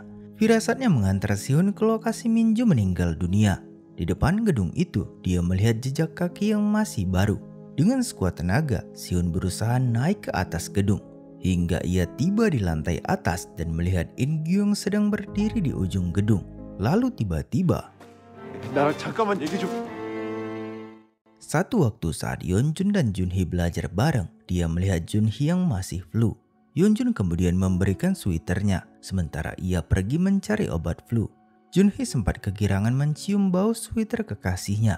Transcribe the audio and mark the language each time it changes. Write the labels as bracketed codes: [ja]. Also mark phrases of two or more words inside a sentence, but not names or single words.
[id] Firasatnya mengantar Sihun ke lokasi Minju meninggal dunia. Di depan gedung itu, dia melihat jejak kaki yang masih baru. Dengan sekuat tenaga, Sihun berusaha naik ke atas gedung. Hingga ia tiba di lantai atas dan melihat In-gyu yang sedang berdiri di ujung gedung. Lalu tiba-tiba, [ko] 나랑 잠깐만 얘기 좀. [id] satu waktu saat Yeonjun dan Junhee belajar bareng, dia melihat Junhee yang masih flu. Yeonjun kemudian memberikan sweaternya, sementara ia pergi mencari obat flu. Junhee sempat kegirangan mencium bau sweater kekasihnya.